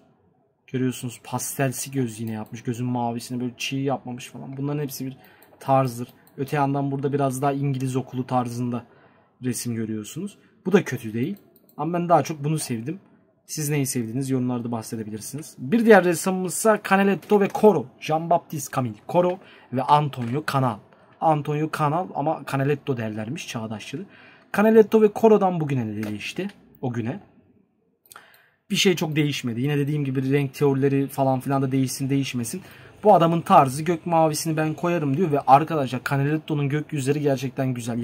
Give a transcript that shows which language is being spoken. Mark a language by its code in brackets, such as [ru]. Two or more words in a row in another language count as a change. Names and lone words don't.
[tr] Görüyorsunuz pastelsi göz yine yapmış. Gözün mavisini böyle çiğ yapmamış falan. Bunların hepsi bir tarzdır. Öte yandan burada biraz daha İngiliz okulu tarzında resim görüyorsunuz. Bu da kötü değil. Ama ben daha çok bunu sevdim. Siz neyi sevdiğiniz yorumlarda bahsedebilirsiniz. Bir diğer ressamımızsa Canaletto ve Corot. Jean-Baptiste Camille Corot ve Antonio Canal. Antonio Canal ama Canaletto derlermiş çağdaşçılığı. Canaletto ve Corot'dan bugüne ne değişti? O güne. Bir şey çok değişmedi. Yine dediğim gibi renk teorileri falan filan da değişmesin. Bu adamın tarzı, gök mavisini ben koyarım diyor ve arkadaşlar Canaletto'nun gökyüzleri gerçekten güzel.